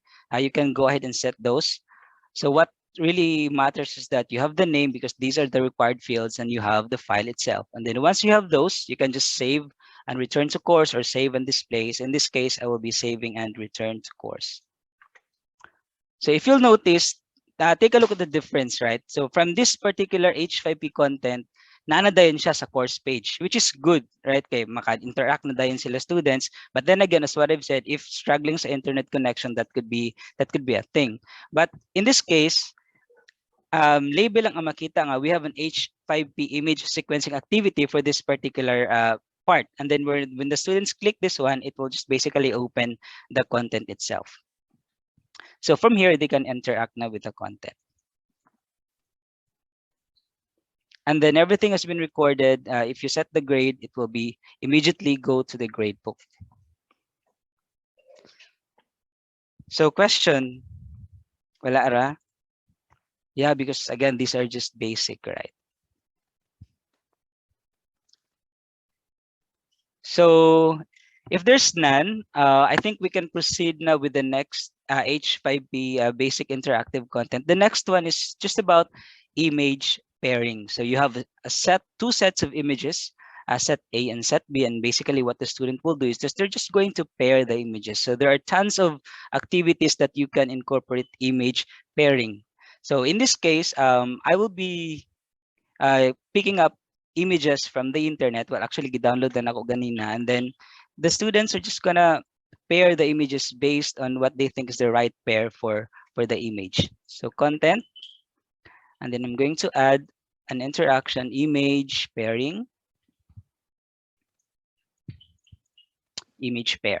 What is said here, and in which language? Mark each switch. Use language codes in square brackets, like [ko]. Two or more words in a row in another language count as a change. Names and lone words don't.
[en] You can go ahead and set those. So what really matters is that you have the name because these are the required fields and you have the file itself. And then once you have those, you can just save and return to course or save and displays. In this case, I will be saving and return to course. So if you'll notice, take a look at the difference, right? So from this particular H5P content, [hil] naana dayon siya sa [en] course page, which is good, right? [hil] Kay maka-interact na dayon sila students. [en] But then again, as what I've said, if struggling sa internet connection, that could be a thing. But in this case, [hil] label lang ang makita nga, [en] we have an H5P image sequencing activity for this particular part. And then when the students click this one, it will just basically open the content itself. So from here, they can interact now with the content. And then everything has been recorded. If you set the grade, it will be immediately go to the grade book. So question, [hil] wala ara? [en] Yeah, because again, these are just basic, right? So if there's none, I think we can proceed now with the next H5P basic interactive content. The next one is just about image pairing. So you have two sets of images, set A and set B, and basically what the student will do is they're just going to pair the images. So there are tons of activities that you can incorporate image pairing. So in this case, I will be picking up images from the internet. Well, actually, [hil] download na ako ganina. [en] And then the students are just gonna pair the images based on what they think is the right pair for the image. So content, and then I'm going to add an interaction image pairing, image pair.